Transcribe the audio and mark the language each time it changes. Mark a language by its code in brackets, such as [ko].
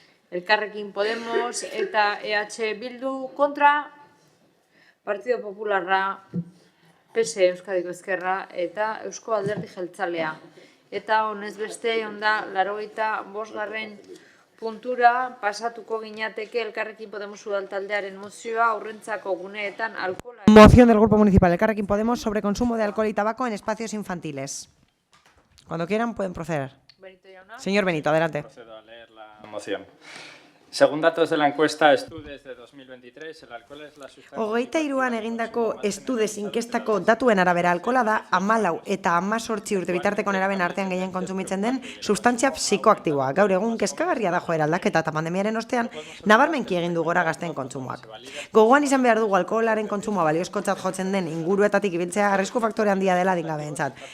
[eu] Elkarrekin Podemos eta EH Bildu kontra, Partido Popularra, PSE Euskadiko Ezkerra eta Eusko Alderdi Jeltzalea. Eta honez beste, onda, 85. puntura pasatuko ginateke Elkarrekin Podemos udaltaldearen mozioa aurrentzako guneetan alkohola. [es] Moción del Grupo Municipal Elkarrekin Podemos sobre consumo de alcohol y tabaco en espacios infantiles. Cuando quieran pueden proceder. Señor Benito, adelante. Procedo a leer la moción. Según datos de la encuesta Estudes de 2023, el alcohol es la sustancia... [eu] 23an egindako Estudes inkestako datuen arabera alkohola da 14 eta 18 urte bitarteko neraben artean gehien kontsumitzen den substantzia psikoaktiboa. Gaur egun kezkagarria da joera aldaketa eta pandemiaren ostean nabarmenki egin du gora gazteen kontsumoak. Gogoan izan behar dugu alkoholaren kontsumoa baliozkotzat jotzen den inguruetatik ibiltzea arrisku faktore handia dela adingabeentzat.